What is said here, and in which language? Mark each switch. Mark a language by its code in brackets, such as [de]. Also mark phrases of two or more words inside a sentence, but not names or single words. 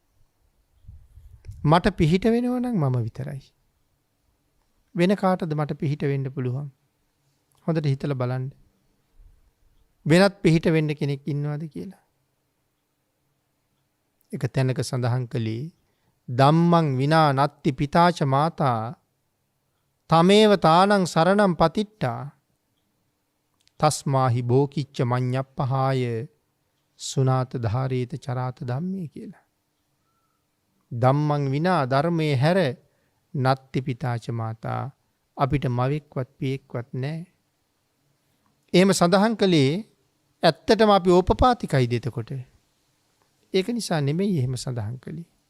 [si] මට පිහිට වෙනවා නම් මම විතරයි. වෙන කාටද මට පිහිට වෙන්න පුළුවන්? හොඳට හිතලා බලන්න. වෙනත් පිහිට වෙන්න කෙනෙක් ඉන්නවද කියලා? එක තැනක සඳහන් කළේ [pi] ධම්මං විනා නත්ති පිතාච මාතා තමේව තානං සරණං පතිට්ඨා තස්මාහි බෝකිච්ච මඤ්ඤප්පහාය සුනාත ධාරේත චරාත ධම්මේ කියලා. ධම්මං විනා [si] ධර්මයේ හැර [pi] නත්ති පිතාච මාතා [si] අපිට මවෙක්වත් පියෙක්වත් නැහැ. එහෙම සඳහන් කළේ ඇත්තටම අපි ඕපපාතිකයිද එතකොට? ඒක නිසා නෙමෙයි එහෙම සඳහන් කළේ.